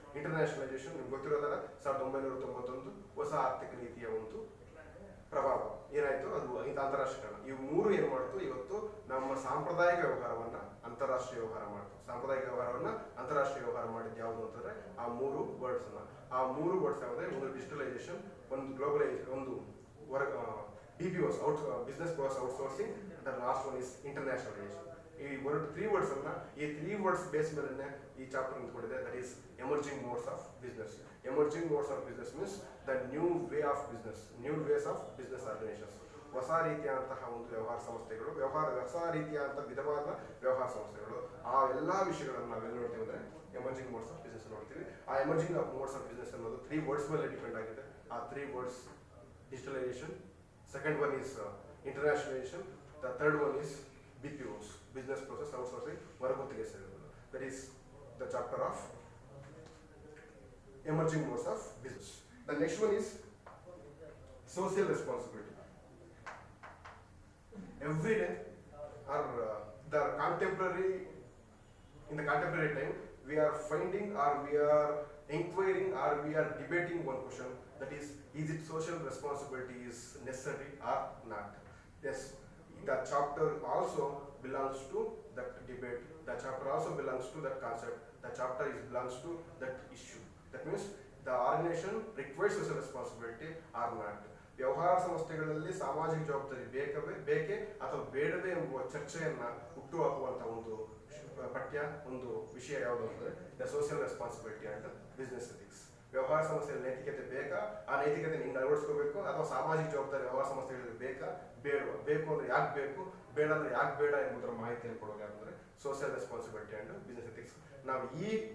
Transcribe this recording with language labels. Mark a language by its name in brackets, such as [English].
[Kannada] ಇಂಟರ್ನ್ಯಾಷನಲೈಸೇಷನ್ ನಿಮ್ಗೆ ಗೊತ್ತಿರೋದಲ್ಲ, 1991 ಹೊಸ ಆರ್ಥಿಕ ನೀತಿಯ ಒಂದು ಪ್ರಭಾವ ಏನಾಯ್ತು, ಅದು ಅಂತಾರಾಷ್ಟ್ರೀಕರಣ. ಇವು 3 ಏನ್ ಮಾಡ್ತು, ಇವತ್ತು ನಮ್ಮ ಸಾಂಪ್ರದಾಯಿಕ ವ್ಯವಹಾರವನ್ನ ಅಂತಾರಾಷ್ಟ್ರೀಯ ವ್ಯವಹಾರ ಮಾಡ್ತು. ಸಾಂಪ್ರದಾಯಿಕ ವ್ಯವಹಾರವನ್ನ ಅಂತಾರಾಷ್ಟ್ರೀಯ ವ್ಯವಹಾರ ಮಾಡಿದ್ದು ಯಾವುದು ಅಂತಂದ್ರೆ ಆ 3 ವರ್ಡ್ಸ್ ಅನ್ನ. ಆ 3 ವರ್ಡ್ಸ್ ಯಾವುದೇ, ಒಂದು ಡಿಜಿಟಲೈಸೇಷನ್, ಒಂದು ಗ್ಲೋಬಲೈಸೇಷನ್, ಒಂದು BPOs, [English] business process outsourcing, and the last one is internationalization. [Kannada] ಈ 3 ವರ್ಡ್ಸ್ ಅನ್ನ, ಈ 3 ವರ್ಡ್ಸ್ ಬೇಸ್ ಮೇಲೆ ಈ chapter ನಿಂತ್ಕೊಂಡಿದೆ. [English] That is emerging modes of business. Emerging modes of business means the new way of business, new ways of business organisations. [Kannada] ಹೊಸ ರೀತಿಯಾದಂತಹ ಒಂದು ವ್ಯವಹಾರ ಸಂಸ್ಥೆಗಳು, ಹೊಸ ರೀತಿಯಾದಂತಹ ವಿಧವಾದ ವ್ಯವಹಾರ ಸಂಸ್ಥೆಗಳು. ಆ ಎಲ್ಲಾ ವಿಷಯಗಳನ್ನು ನಾವೆಲ್ಲ ನೋಡ್ತೀವಿ ಅಂದ್ರೆ ಎಮರ್ಜಿಂಗ್ ಮೋಡ್ಸ್ ಆಫ್ ಬಿಸ್ನೆಸ್ ನೋಡ್ತೀವಿ. ಆ ಎಮರ್ಜಿಂಗ್ ಮೋಡ್ಸ್ ಆಫ್ ಬಿಸ್ನೆಸ್ ಅನ್ನೋದು 3 ವರ್ಡ್ಸ್ ಮೇಲೆ ಡಿಪೆಂಡ್ ಆಗಿದೆ. [English] ಆ 3 words digitalization, second one is internationalization, the third one is BPOs, business process outsourcing, [Kannada] ಹೊರಗುತ್ತಿಗೆ ಸೇವೆಗಳು. [English] That is the chapter of emerging modes of business. The next one is social responsibility. Every day or the contemporary, in the contemporary time, we are finding or we are inquiring or we are debating one question, that is it social responsibility is necessary or not? Yes, the chapter also belongs to that debate. The chapter also belongs to that concept. The chapter belongs to that issue. That means the organization requires social responsibility or not. [Kannada] ವ್ಯವಹಾರ ಸಂಸ್ಥೆಗಳಲ್ಲಿ ಸಾಮಾಜಿಕ ಜವಾಬ್ದಾರಿ ಬೇಕೇ ಅಥವಾ ಬೇಡವೇ ಎಂಬುವ ಚರ್ಚೆಯನ್ನ ಹುಟ್ಟುಹಾಕುವಂತಹ ಒಂದು ಪಠ್ಯ, ಒಂದು ವಿಷಯ ಯಾವುದು ಅಂದರೆ the social responsibility and business ethics. ವ್ಯವಹಾರ ಸಂಸ್ಥೆಯಲ್ಲಿ ನೈತಿಕತೆ ಬೇಕಾ, ಆ ನೈತಿಕತೆ ನಿಂಗೆ ಅಳವಡಿಸ್ಕೋಬೇಕು, ಅಥವಾ ಸಾಮಾಜಿಕ ಜವಾಬ್ದಾರಿ ವ್ಯವಹಾರ ಸಂಸ್ಥೆಗಳಿಗೆ ಬೇಕಾ, ಬೇಡವಾ, ಬೇಕು ಅಂದ್ರೆ ಯಾಕೆ ಬೇಕು, ಬೇಡ ಅಂದ್ರೆ ಯಾಕೆ ಬೇಡ ಎಂಬುದರ ಮಾಹಿತಿಯನ್ನು ಕೊಡೋದು ಯಾಕಂದ್ರೆ social responsibility and business ethics. ನಾವು ಈ